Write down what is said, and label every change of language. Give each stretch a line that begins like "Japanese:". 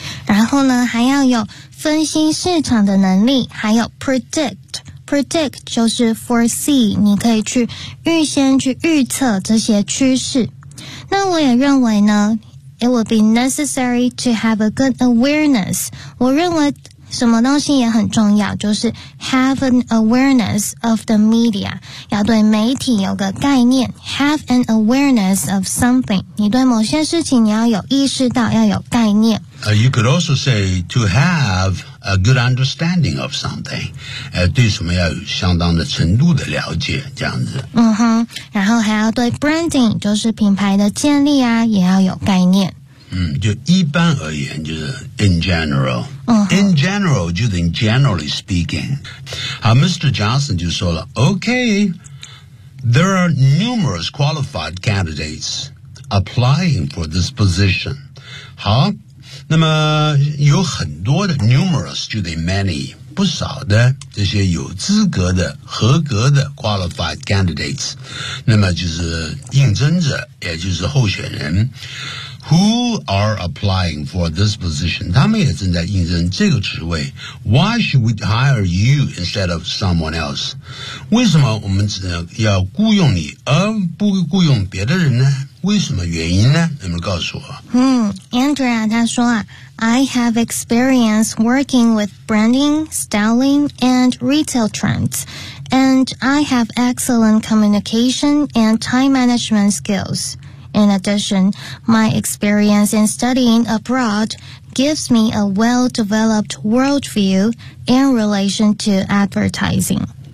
Chinese: 然后呢还要有分析市场的能力还有 predict,Predict 就是 foresee, 你可以去预先去预测这些趋势那我也认为呢 ,
English: it would be necessary to have a good awareness.
Chinese: 我认为什么东西也很重要就是
English: have an awareness of the media.
Chinese: 要对媒体有个概念 ,
English: have an awareness of something.
Chinese: 你对某些事情你要有意识到要有概念。
English: You could also say to have a good understanding of something.
Chinese: 对什么要有相当的程度的了解这样子。嗯哼然后还要对 branding, 就是品牌的建立啊也要有概念。嗯就一般而言就是
English: in general、 uh-huh. in general 就是 in generally speaking 好 Mr. Johnson
Chinese: 就说了
English: OK There are numerous qualified candidates applying for this position
Chinese: 好那么有很多的
English: numerous 就是 many
Chinese: 不少的这些有资格的合格的
English: qualified candidates
Chinese: 那么就是应征者也就是候选人
English: Who are applying for this position?
Chinese: 他们也正在应征这个职位。
English: Why should we hire you instead of someone else?
Chinese: 为什么我们只要雇用你而不雇用别的人呢？为什么原因呢？能不能告诉我？
English: Andrea
Chinese: 他说啊
English: ,I have experience working with branding, styling, and retail trends, and I have excellent communication and time management skills. In addition, my experience in studying abroad gives me a well-developed worldview in relation to advertising.